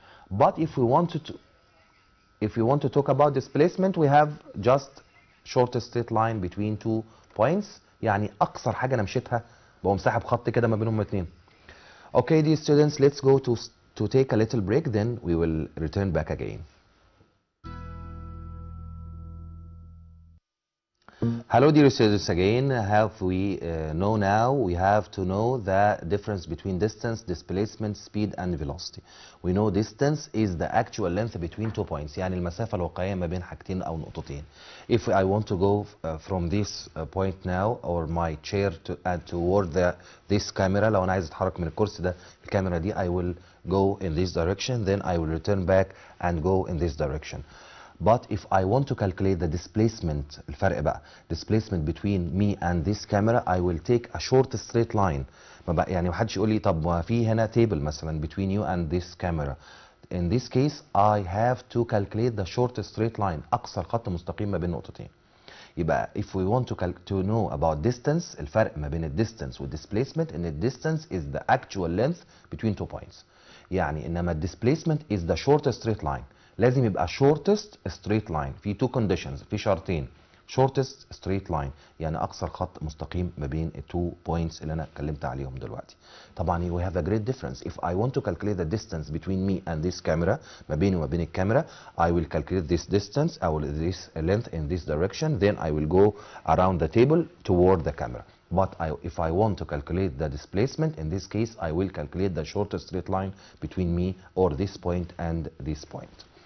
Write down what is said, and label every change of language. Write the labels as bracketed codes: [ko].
[en] But if we want to talk about displacement, we have just shortest straight line between 2 points. [ar] يعني أقصر حاجة أنا مشيتها بقوم ساحب خط كده ما بينهم الاثنين. [en] Okay, dear students, let's go to take a little break, then we will return back again. Hello dear students again. Have we know now? We have to know the difference between distance, displacement, speed and velocity. We know distance is the actual length between 2 points. [ar] يعني المسافة الواقعية ما بين حاجتين أو نقطتين. [en] If I want to go from this point now or my chair toward this camera, [ar] لو أنا عايز أتحرك من الكرسي ده الكاميرا دي, [en] I will go in this direction, then I will return back and go in this direction. But if I want to calculate the displacement, [ar] الفرق بقى, [en] displacement between me and this camera, I will take a short straight line. [ar] يعني محدش يقول لي طب ما في هنا table مثلا [en] between you and this camera. In this case, I have to calculate the short straight line. [ar] أقصر خط مستقيم ما بين نقطتين. [en] يبقى if we want to know about distance, [ar] الفرق ما بين [en] distance و displacement إن distance is the actual length between 2 points. [ar] يعني إنما [en] displacement is the short straight line. [ar] لازم يبقى [en] shortest straight line في 2 conditions, [ar] في شرطين. [en] shortest straight line [ar] يعني أقصر خط مستقيم ما بين ال 2 points اللي أنا اتكلمت عليهم دلوقتي. طبعا [en] we have a great difference. If I want to calculate the distance between me and this camera, [ar] ما بيني وما بين الكاميرا, [en] I will calculate this distance or this length in this direction, then I will go around the table toward the camera. But if I want to calculate the displacement, in this case, I will calculate the shortest straight line between me or this point and this point.